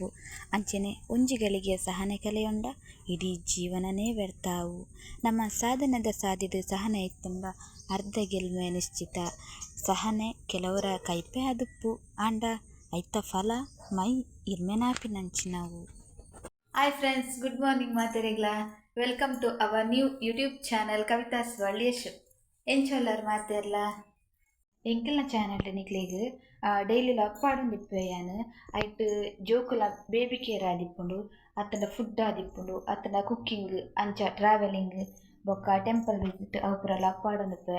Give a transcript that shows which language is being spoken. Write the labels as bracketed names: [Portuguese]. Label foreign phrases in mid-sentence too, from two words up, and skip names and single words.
[Tulu] ಅಂಚನೆ ಒಂಜಿಗಳಿಗೆ ಸಹನೆ ಕಲೆಯೊಂಡ ಇಡೀ ಜೀವನನೇ ವ್ಯರ್ಥಾವು. ನಮ್ಮ ಸಾಧನದ ಸಾಧಿದು ಸಹನೆ ಇತ್ತಂಡ ಅರ್ಧ ಗೆಲ್ಮೆ ನಿಶ್ಚಿತ. ಸಹನೆ ಕೆಲವರ ಕೈಪೆ ಅದುಪ್ಪು ಆಂಡ ಐತ ಫಲ ಮೈ ಇರ್ಮೆನಾಪಿನಂಚಿನವು. [English] Hi friends, good morning ಮಾತೆರೆಗ್ಲ. Welcome to our new YouTube channel Kavita's World Yash. [Tulu] ಎಂಚೊಲ್ಲರ್ ಮಾತೆರ್ಲ ಎಂಕಲ್ನ ಚಾನಲ್ ನಿಕ್ಲೆಗ್ ಡೈಲಿ ಅಪ್ಪಾಡು ದಿಪ್ಪೆಯಾನು ಐಟ್ ಜೋಕುಲ [English] baby care [Tulu] ಆದಿಪ್ಪುಂಡು, ಅತ್ತನ ಫುಡ್ ಆದಿಪ್ಪುಂಡು, ಅತ್ತನ ಕುಕ್ಕಿಂಗ್ ಅಂಚ ಟ್ರಾವೆಲಿಂಗ್ ಬೊಕ್ಕ [English] temple visit [Tulu] ಅವು ಪೂರ ಅಪ್ಪಾಡು ದಿಪ್ಪೆ.